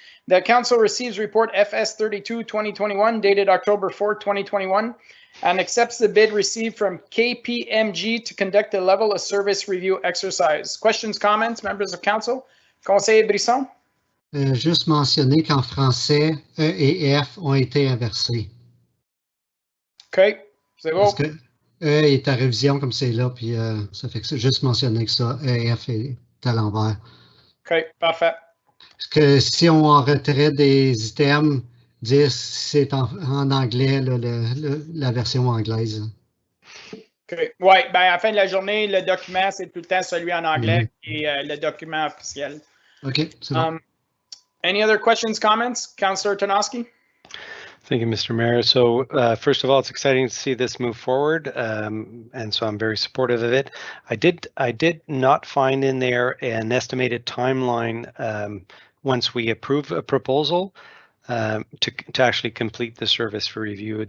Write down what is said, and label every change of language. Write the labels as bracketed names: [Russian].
[English] The council receives report FS 32 2021 dated October 4, 2021. And accepts the bid received from KPMG to conduct a level of service review exercise. Questions, comments, members of council? [French] Conseiller Brisson? Juste mentionner qu'en français, E et F ont été inversés. OK, c'est bon. Parce que E est à révision comme c'est là, puis ça fait que c'est juste mentionner que ça, E et F est à l'envers. OK, parfait. Parce que si on en retrait des items, 10, c'est en anglais, là, la version anglaise. OK. Oui, ben à la fin de la journée, le document, c'est tout le temps celui en anglais et le document officiel. OK, c'est bon. [English] Any other questions, comments? Councillor Tarnowski? Thank you, Mr. Mayor. So first of all, it's exciting to see this move forward, and so I'm very supportive of it. I did not find in there an estimated timeline once we approve a proposal to actually complete the service review.